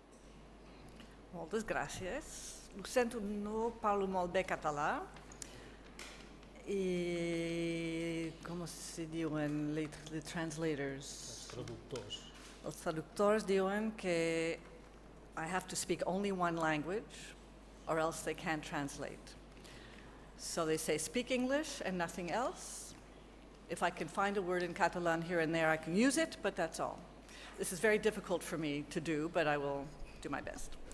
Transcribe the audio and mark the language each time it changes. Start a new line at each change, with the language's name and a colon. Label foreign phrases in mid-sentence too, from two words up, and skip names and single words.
Catalan: Moltes gràcies. Ho sento, no parlo molt bé català i com se diuen els translators? Els traductors. Els traductors diuen que
English: I have to speak only one language or else they can't translate. So they say speak English and nothing else. If I can find a word in Catalan here and there, I can use it, but that's all. This is very difficult for me to do, but I will do my best.